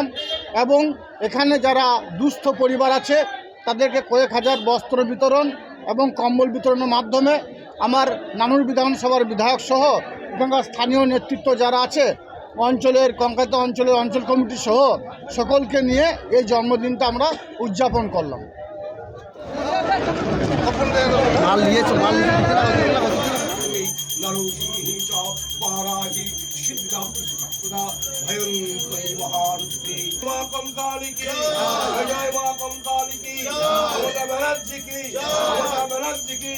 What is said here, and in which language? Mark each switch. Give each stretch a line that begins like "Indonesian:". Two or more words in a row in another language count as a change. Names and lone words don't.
Bangla: এবং এখানে যারা দুস্থ পরিবার আছে তাদেরকে কয়েক হাজার বস্ত্র বিতরণ এবং কম্বল বিতরণের মাধ্যমে আমার নানুর বিধানসভার বিধায়ক সহ এখানকার স্থানীয় নেতৃত্ব যারা আছে অঞ্চলের, কঙ্কালী অঞ্চলের অঞ্চল কমিটি সহ সকলকে নিয়ে এই জন্মদিনটা আমরা উদযাপন করলাম।
Hindi: कंकाली की जय, मां कंकाली की, ममता बनर्जी की, ममता बनर्जी